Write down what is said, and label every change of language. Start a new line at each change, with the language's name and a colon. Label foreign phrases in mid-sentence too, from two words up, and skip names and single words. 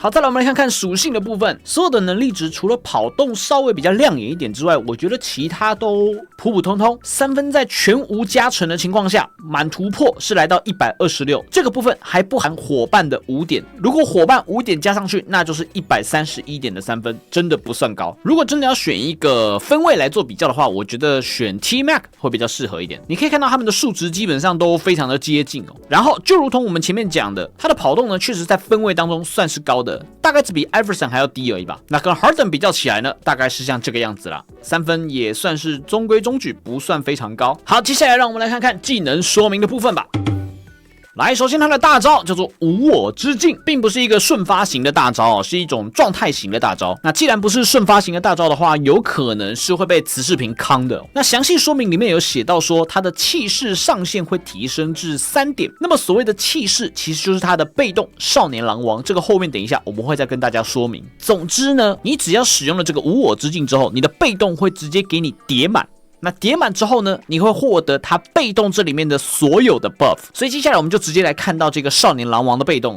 Chinese: 好，再來我們来看看屬性的部分。所有的能力值除了跑動稍微比較亮眼一點之外，我覺得其他都普普通通。3分在全無加成的情況下，滿突破是來到126，這個部分還不含夥伴的5點。如果夥伴5點加上去，那就是131點的3分，真的不算高。如果真的要選一個分位來做比較的話，我覺得選 T-Mac 会比較適合一點。你可以看到他們的數值基本上都非常的接近哦。然後就如同我們前面講的，他的跑動呢確實在分位當中算是高的，大概只比 Iverson 還要低而已吧。那跟 Harden 比較起來呢，大概是像這個樣子啦。3分也算是中規中矩，不算非常高。好，接下來讓我們來看看技能說明的部分吧。來，首先他的大招叫做無我之境，並不是一個瞬發型的大招哦，是一種狀態型的大招。那既然不是瞬发型的大招的話，有可能是會被磁視屏康的。那詳細說明裡面有寫到說，他的氣勢上限會提升至3點。那麼所謂的氣勢，其實就是他的被動少年狼王。這個後面等一下我們會再跟大家說明。總之呢，你只要使用了這個無我之境之後，你的被動會直接給你疊滿。那疊滿之後呢，你會獲得它被動這裡面的所有的 buff， 所以接下來我們就直接來看到這個少年狼王的被動哦。